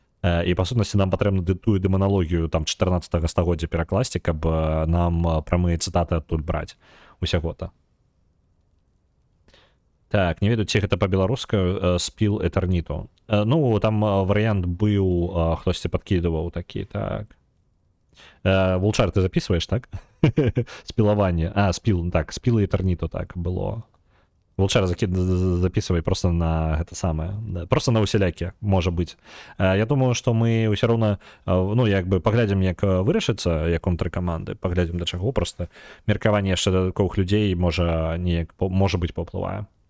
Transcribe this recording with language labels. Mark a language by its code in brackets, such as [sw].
[be] І па сутнасці нам патрэбна тую дэманалогію там 14 стагоддзя перакласці, каб нам прамыя цытаты адтуль браць усяго-то. Так, не ведаю, ці гэта па-беларуску спіл этэрніту. Ну, там варыянт быў, хтосьці падкідываў такі, так. [ru] Вулчар, ты записываешь, так? [be] Спілаванне. Спіл, так, спіл этэрніту, так, было. Вулчар, [ru] записывай просто на [be] гэта самае. Просто на усялякі, можа быць. Я думаю, што мы ўсё роўна, ну, як бы паглядзім, як вырашыцца, як унутры каманды, паглядзім да чаго, просто меркаванне яшчэ дадатковых людзей можа быць паўплывае.